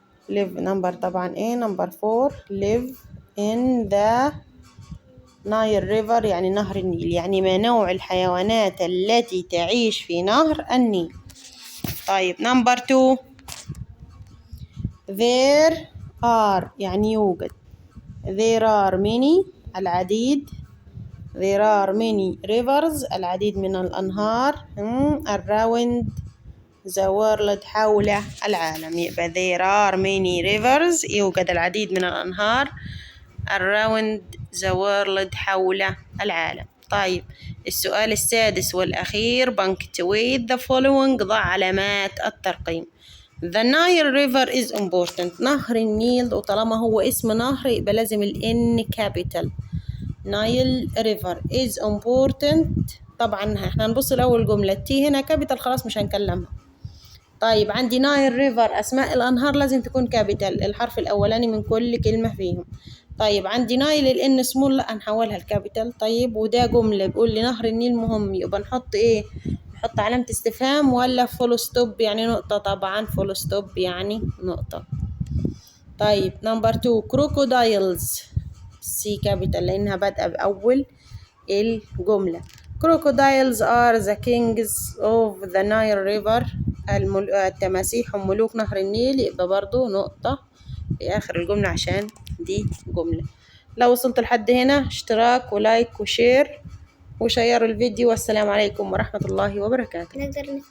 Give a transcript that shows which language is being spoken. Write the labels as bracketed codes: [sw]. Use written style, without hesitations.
[en] live number [ar] طبعا ايه [en] number 4. live in the Nile River [ar] يعني نهر النيل، يعني ما نوع الحيوانات التي تعيش في نهر النيل. [en] طيب number 2 there are [ar] يعني يوجد. [en] there are many [ar] العديد. [en] there are many rivers [ar] العديد من الأنهار [en] around the world [ar] حول العالم. يبقى [en] there are many rivers [ar] يوجد العديد من الأنهار [en] around the world [ar] حول العالم. طيب السؤال السادس والأخير [en] punctuate the following [ar] ضع علامات الترقيم. [en] The Nile River is important. [ar] نهر النيل، وطالما هو اسم نهر يبقى لازم ال N capital. [en] Nile River is important. [ar] طبعا احنا هنبص الأول جملة تي هنا كابيتال خلاص مش هنكلمها. طيب عندي نايل ريفر أسماء الأنهار لازم تكون كابيتال، الحرف الأولاني من كل كلمة فيهم. طيب عندي نايل الإن سمول لا هنحولها الكابيتال. طيب وده جملة بيقول لي نهر النيل مهم، يبقى نحط إيه؟ نحط علامة استفهام ولا فول ستوب يعني نقطة؟ طبعا فول ستوب يعني نقطة. طيب نمبر 2 كروكودايلز سي كابيتال لأنها بادئة بأول الجملة. [en] Crocodiles are the kings of the Nile River. [ar] التماسيح هم ملوك نهر النيل، يبقى برضو نقطة في آخر الجملة عشان دي جملة. لو وصلت لحد هنا اشتراك ولايك وشير وشيروا الفيديو، والسلام عليكم ورحمة الله وبركاته.